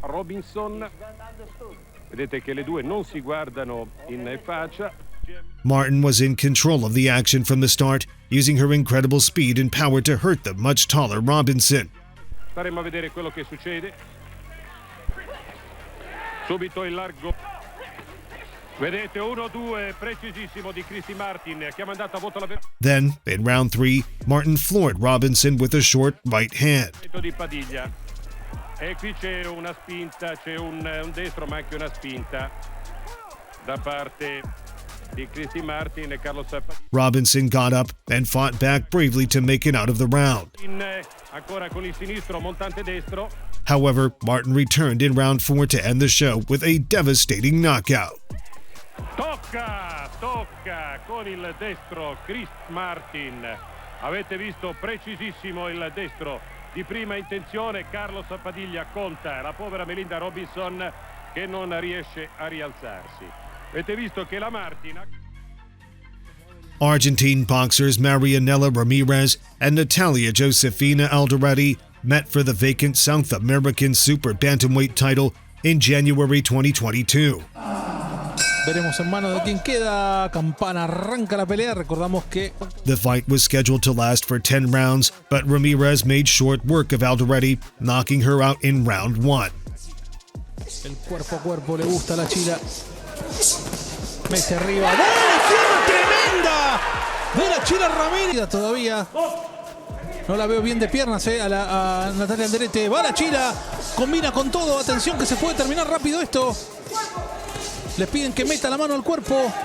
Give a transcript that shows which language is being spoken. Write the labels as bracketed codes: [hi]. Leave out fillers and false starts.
[it] Robinson, vedete che le due non si guardano in faccia. [en] Martin was in control of the action from the start, using her incredible speed and power to hurt the much taller Robinson. [it] Staremo a vedere quello che succede. Subito il largo. Vedete 1-2 precisissimo di Christy Martin che ha mandato a voto la. [en] Then, in round 3, Martin floored Robinson with a short right hand. [it] Di Padilla. E qui c'è una spinta, c'è un destro ma anche una spinta da parte di Christy Martin e Carlos Padilla. [en] Robinson got up and fought back bravely to make it out of the round. [it] Ancora con il sinistro montante destro. [en] However, Martin returned in round 4 to end the show with a devastating knockout. [it] Tocca con il destro Chris Martin. Avete visto precisissimo il destro di prima intenzione. Carlos Padilla conta la povera Melinda Robinson che non riesce a rialzarsi. Avete visto che la Martin. [en] Argentine boxers Marianela Ramirez and Natalia Josefina Alderete met for the vacant South American Super Bantamweight title in January 2022. [es] Veremos en manos de quien queda. Campana arranca la pelea. Recordamos que [en] The fight was scheduled to last for 10 rounds, but Ramirez made short work of Alderete, knocking her out in round 1. [es] el cuerpo a cuerpo le gusta a la Chila. Mete arriba. ¡buena pierna tremenda! De la Chila Ramírez. Todavía no la veo bien de piernas, a Natalia Alderete. Va la Chila. Combina con todo. Atención que se puede terminar rápido esto. Les piden que meta la mano al cuerpo.